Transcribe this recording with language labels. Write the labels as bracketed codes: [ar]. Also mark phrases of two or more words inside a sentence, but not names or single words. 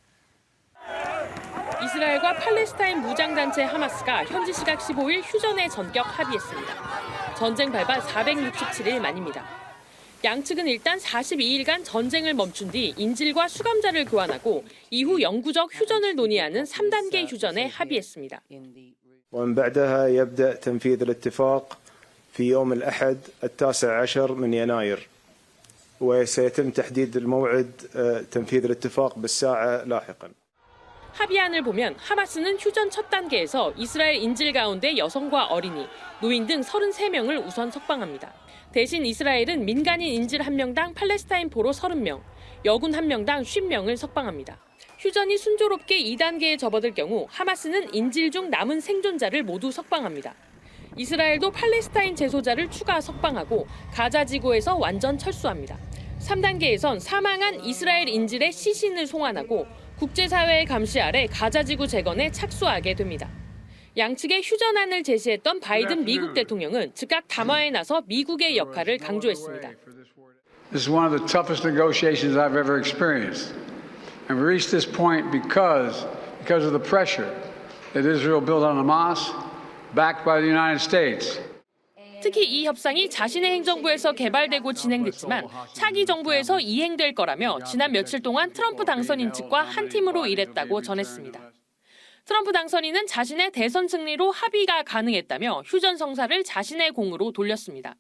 [ko] 이스라엘과 팔레스타인 무장단체 하마스가 현지 시각 15일 휴전에 전격 합의했습니다. 전쟁 발발 467일 만입니다. 양측은 일단 42일간 전쟁을 멈춘 뒤 인질과 수감자를 교환하고 이후 영구적 휴전을 논의하는 3단계 휴전에 합의했습니다. [ar] ومن بعدها يبدأ تنفيذ الاتفاق في يوم الأحد 19 من يناير وسيتم تحديد الموعد تنفيذ الاتفاق بالساعة لاحقا. [ko] 합의안을 보면 하마스는 휴전 첫 단계에서 이스라엘 인질 가운데 여성과 어린이, 노인 등 33명을 우선 석방합니다. 대신 이스라엘은 민간인 인질 1명당 팔레스타인 포로 30명, 여군 1명당 50명을 석방합니다. 휴전이 순조롭게 2단계에 접어들 경우 하마스는 인질 중 남은 생존자를 모두 석방합니다. 이스라엘도 팔레스타인 재소자를 추가 석방하고 가자 지구에서 완전 철수합니다. 3단계에선 사망한 이스라엘 인질의 시신을 송환하고 국제사회의 감시 아래 가자지구 재건에 착수하게 됩니다. 양측의 휴전안을 제시했던 바이든 미국 대통령은 즉각 담화에 나서 미국의 역할을 강조했습니다. [en] This is one of the toughest negotiations I've ever experienced. And we reached this point because of the pressure that Israel built on Hamas, backed by the United States. [ko] 특히 이 협상이 자신의 행정부에서 개발되고 진행됐지만 차기 정부에서 이행될 거라며 지난 며칠 동안 트럼프 당선인 측과 한 팀으로 일했다고 전했습니다. 트럼프 당선인은 자신의 대선 승리로 합의가 가능했다며 휴전 성사를 자신의 공으로 돌렸습니다.